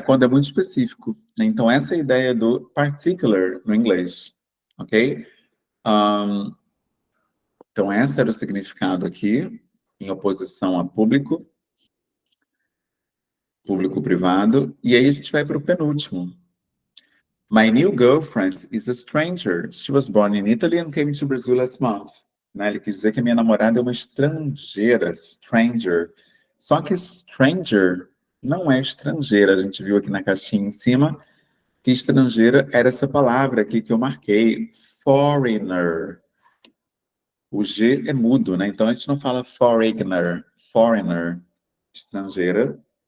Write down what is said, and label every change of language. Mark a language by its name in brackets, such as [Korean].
[Portuguese] Quando é muito específico. Então essa é a ideia do particular no inglês, ok? Então esse era o significado aqui, em oposição a público, público-privado. E aí a gente vai para o penúltimo. [English] My new girlfriend is a stranger. She was born in Italy and came to Brazil last month. [Portuguese] Né? Ele quis dizer que a minha namorada é uma estrangeira, stranger. Só que stranger não é estrangeira. A gente viu aqui na caixinha em cima que estrangeira era essa palavra aqui que eu marquei, foreigner. O G é mudo, né? Então a gente não fala foreigner, foreigner, estrangeira.